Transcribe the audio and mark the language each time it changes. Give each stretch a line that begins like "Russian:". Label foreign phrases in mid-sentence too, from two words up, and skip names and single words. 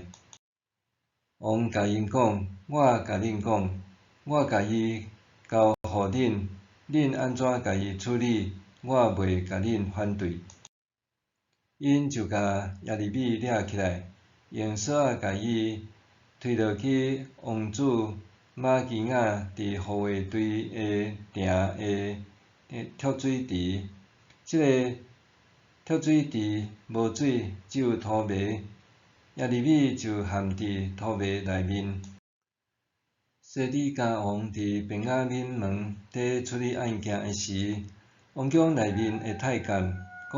Min Nan Chinese: 王甲因讲：我甲恁讲，我甲伊交互恁，恁安怎甲伊处理，我袂甲恁反对。因就甲耶利米掠起来，用绳仔甲伊推落去王子马基雅伫护卫队的埕的蓄水池。即个蓄水池无水，只有土糜。耶利米就陷伫土糜内面。西底家王伫便雅悯门底处理案件的时，王宫内面的太监、古